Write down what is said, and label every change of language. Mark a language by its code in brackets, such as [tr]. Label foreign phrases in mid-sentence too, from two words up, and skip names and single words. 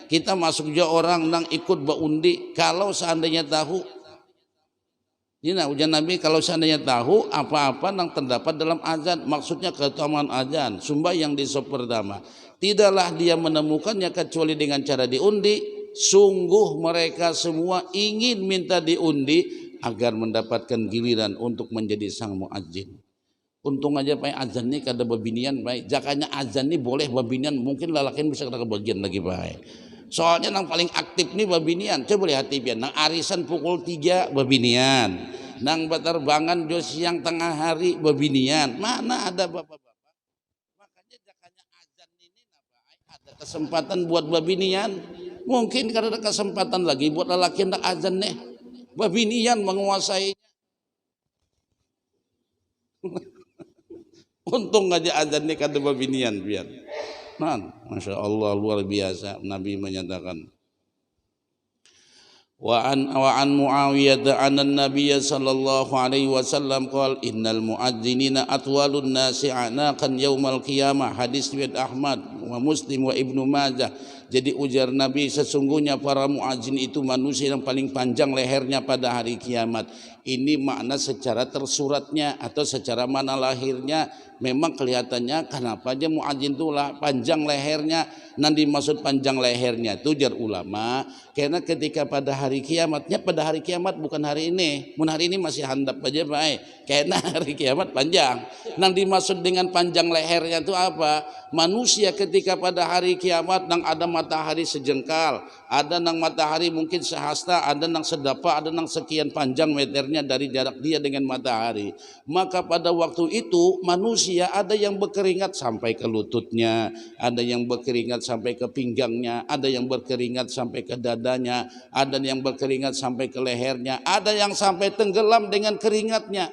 [id] Kita masuk juga [bjn] orang nang ikut beundi. [id] Kalau seandainya tahu, ini nah ujian Nabi, kalau seandainya tahu apa-apa yang terdapat dalam azan, maksudnya keutamaan azan, sembahyang di sop pertama, tidaklah dia menemukannya kecuali dengan cara diundi. sungguh mereka semua ingin minta diundi agar mendapatkan giliran untuk menjadi sang muadzin. [bjn] Untung aja Pak azan ini kada babinian Pak. Jakanya azan ini boleh babinian, mungkin lalakin bisa kada kebagian lagi Pak. Soalnya yang paling aktif nih babinian. Coba lihat pian, nang arisan pukul 3 babinian. Nang baterbangan jo siang tengah hari babinian. [id] Mana ada bapak-bapak? Makanya jakanya azan ini ada kesempatan buat babinian. Mungkin kada ada kesempatan lagi buat lelaki hendak azan nih. Babinian menguasai. Untung aja azan ini [bjn] kada babinian [id] biar. Nah, [ar] Masya Allah [id] luar biasa Nabi menyatakan. [ar] وعن معاوية أن النبي صلى الله عليه وسلم قال إن المؤذنين أطول الناس أعناقا يوم القيامة, [id] hadis riwayat [ar] Ahmad wa Muslim wa Ibnu Majah. [id] Jadi ujar Nabi, sesungguhnya para muadzin itu manusia yang paling panjang lehernya pada hari kiamat. Ini makna secara tersuratnya atau secara mana lahirnya memang kelihatannya kenapa aja muadzin itu panjang lehernya. Nanti maksud panjang lehernya itu jar ulama karena ketika pada hari kiamatnya, pada hari kiamat bukan hari ini. [bjn] Mun hari ini masih handap aja baik. [id] Karena hari kiamat panjang. Nanti maksud dengan panjang lehernya itu apa? Manusia ketika pada hari kiamat nang ada matahari sejengkal, ada nang matahari mungkin sehasta, ada nang sedapa, ada nang sekian panjang meternya dari jarak dia dengan matahari. Maka pada waktu itu manusia ada yang berkeringat sampai ke lututnya, ada yang berkeringat sampai ke pinggangnya, ada yang berkeringat sampai ke dadanya, ada yang berkeringat sampai ke lehernya, ada yang sampai tenggelam dengan keringatnya.